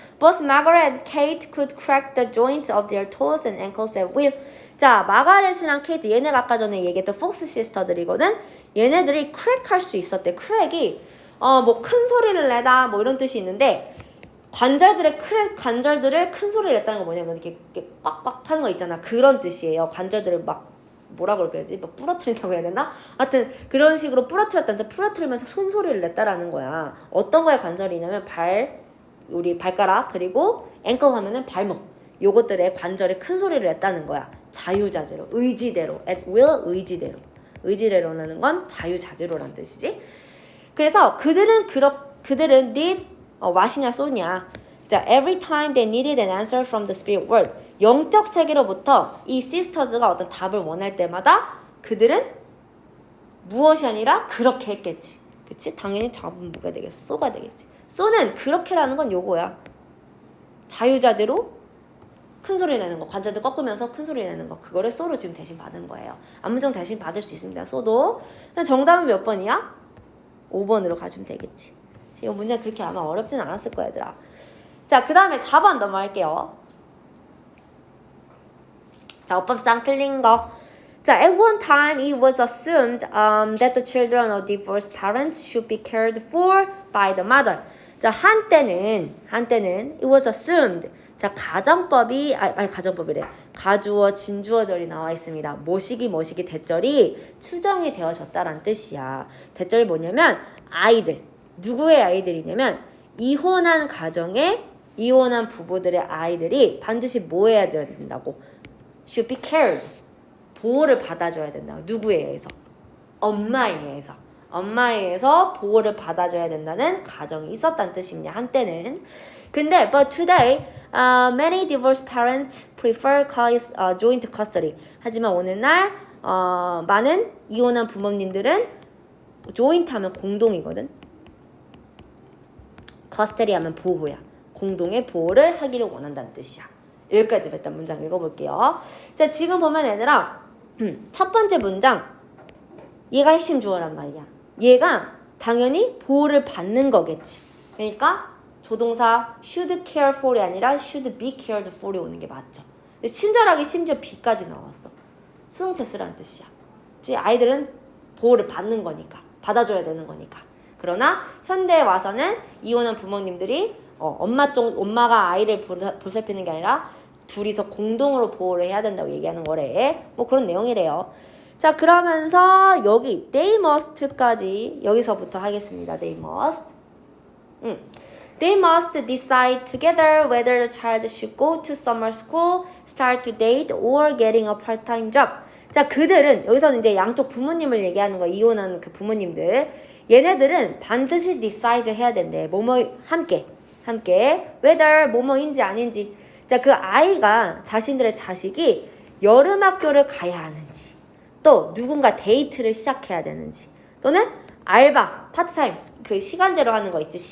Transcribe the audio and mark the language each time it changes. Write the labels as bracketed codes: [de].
[en] Both Margaret and Kate could crack the joints of their toes and ankles at will. [ko] 자, 마가렛이랑 케이트, 얘네가 아까 전에 얘기했던 폭스 시스터들이거든. 얘네들이 crack 할 수 있었대. crack이 뭐 큰 소리를 내다 뭐 이런 뜻이 있는데 관절들을 큰 소리를 냈다는 거 뭐냐면 이렇게 꽉꽉 하는 거 있잖아. 그런 뜻이에요. 관절들을 막 뭐라고 그래야지? 막 부러뜨린다고 해야 되나? 하여튼 그런 식으로 부러뜨리면서 큰 소리를 냈다라는 거야. 어떤 거에 관절이냐면 우리 발가락 그리고 앵클 하면은 발목. 요것들의 관절에 큰 소리를 냈다는 거야. 자유자재로, 의지대로, at will, 의지대로라는 건 자유자재로란 뜻이지. 그래서 그들은 need what이냐 쏘냐. [en] 자, every time they needed an answer from the spirit world. [ko] 영적 세계로부터 이 시스터즈가 어떤 답을 원할 때마다 그들은 무엇이 아니라 그렇게 했겠지. 그치? 당연히 답은 뭐가 되겠어? 쏘가 되겠지. 쏘는 그렇게라는 건 요거야. 자유자재로 큰 소리 내는 거, 관절도 꺾으면서 큰 소리 내는 거, 그거를 쏘로 지금 대신 받은 거예요. 안문정 대신 받을 수 있습니다. 쏘도. 정답은 몇 번이야? 5번으로 가주면 되겠지. 이 문제 그렇게 아마 어렵진 않았을 거야, 얘들아. 자, 그 다음에 4번 넘어갈게요. 자, 어법상 틀린 거. [en] 자, at one time it was assumed that the children of divorced parents should be cared for by the mother. [ko] 자, 한때는 [en] it was assumed. [ko] 자, 가정법이래. 가주어, 진주어절이 나와 있습니다. 모시기, 대절이 추정이 되어졌다라는 뜻이야. 대절이 뭐냐면 아이들. 누구의 아이들이냐면 이혼한 가정에 이혼한 부부들의 아이들이 반드시 뭐 해야 된다고? [en] should be cared. [ko] 보호를 받아줘야 된다고. 누구에 의해서? 엄마에 의해서. 엄마에 의해서 보호를 받아줘야 된다는 가정이 있었다는 뜻입니다. 한때는. [en] 근데 but today many divorced parents prefer joint custody. [ko] 하지만 오늘날 많은 이혼한 부모님들은 joint 하면 공동이거든. custody 하면 보호야. 공동의 보호를 하기를 원한다는 뜻이야. 여기까지 일단 문장 읽어볼게요. 자, 지금 보면 얘들아 첫 번째 문장 얘가 핵심 주어란 말이야. 얘가 당연히 보호를 받는 거겠지. 그러니까 조동사 [en] should care for [ko] 이 아니라 [en] should be cared for [ko] 이 오는 게 맞죠. 근데 친절하게 심지어 be까지 나왔어. 수동태쓰라는 뜻이야. 즉 아이들은 보호를 받는 거니까. 받아줘야 되는 거니까. 그러나 현대에 와서는 이혼한 부모님들이 엄마가 아이를 보살피는 게 아니라 둘이서 공동으로 보호를 해야 된다고 얘기하는 거래. 뭐 그런 내용이래요. 자, 그러면서 여기 [en] they must [ko] 까지 여기서부터 하겠습니다. [en] they must. They must decide together whether the child should go to summer school, start to date, or getting a part-time job. [ko] 자, 그들은 여기서는 이제 양쪽 부모님을 얘기하는 거, 이혼한 그 부모님들. 얘네들은 반드시 decide 해야 된대. 함께. whether 뭐뭐인지 아닌지. 자, 그 아이가 자신들의 자식이 여름 학교를 가야 하는지, 또 누군가 데이트를 시작해야 되는지, 또는 알바, 파트타임, 그 시간제로 하는 거 있지.